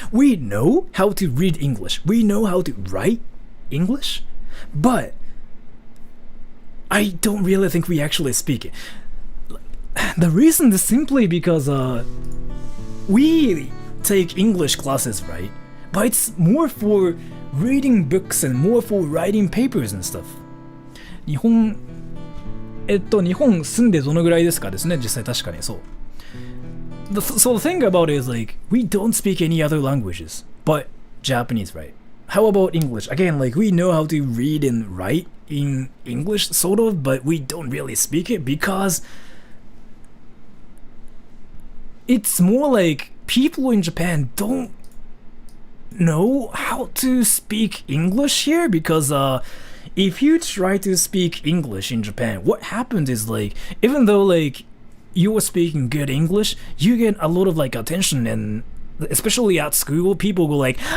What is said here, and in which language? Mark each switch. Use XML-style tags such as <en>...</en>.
<en>We know how to read English. We know how to write English, but I don't really think we actually speak it. The reason is simply because we take English classes, right? But it's more for reading books and more for writing papers and stuff.</en> <ja>日本住んでどのぐらいですかですね、実際確かにそう。</ja> <en>So the thing about it is like we don't speak any other languages but Japanese, right? How about English? Again, like we know how to read and write in English sort of, but we don't really speak it because it's more like people in Japan don't know how to speak English here because if you try to speak English in Japan, what happens is like even though like you are speaking good English, you get a lot of like attention and especially at school, people go like,</en>